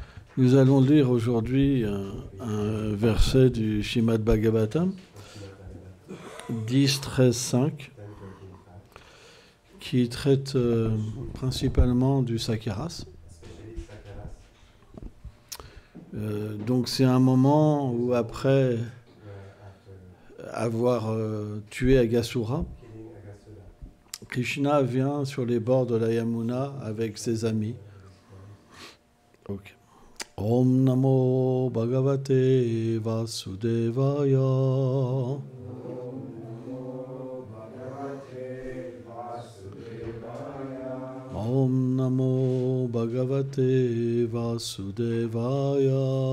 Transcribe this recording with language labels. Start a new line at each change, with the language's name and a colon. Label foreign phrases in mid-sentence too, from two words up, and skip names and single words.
French: Nous allons lire aujourd'hui un verset du Srimad Bhagavatam, 10, 13, 5, qui traite principalement du Sakyaras. Donc c'est un moment où après avoir tué Aghasura, Krishna vient sur les bords de la Yamuna avec ses amis. Okay.
Sanskrit: ॐ नमो भगवते वासुदेवाय. ॐ नमो भगवते वासुदेवाय.